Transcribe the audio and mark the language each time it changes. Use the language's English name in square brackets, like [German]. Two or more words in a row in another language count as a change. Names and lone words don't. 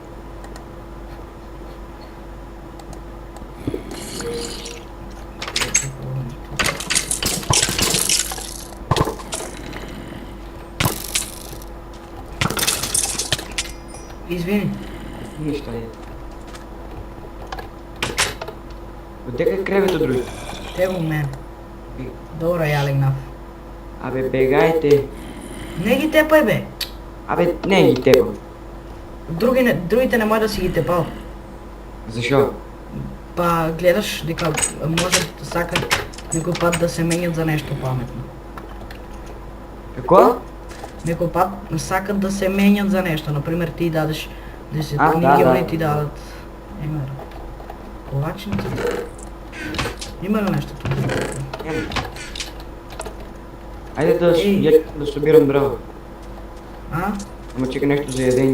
[Bulgarian] Извини. Нищо е. Отдека е кревето други? Те у мен. Добре, я легнав. Абе, бегайте. Не ги тепай, бе. Абе, не ги тепам. Другите не може да си ги тепал. Защо? Па гледаш дека може сакат некој пат да се менят за нещо паметно. Какво? Некој пат сакат да се менят за нещо. Например, ти дадеш 10 А, книги, да. они ти дадат... Емер. Ковачницата. Има ли нещо тук? Няма. Айде да събирам дрова. А? Ама чека нещо за ядение.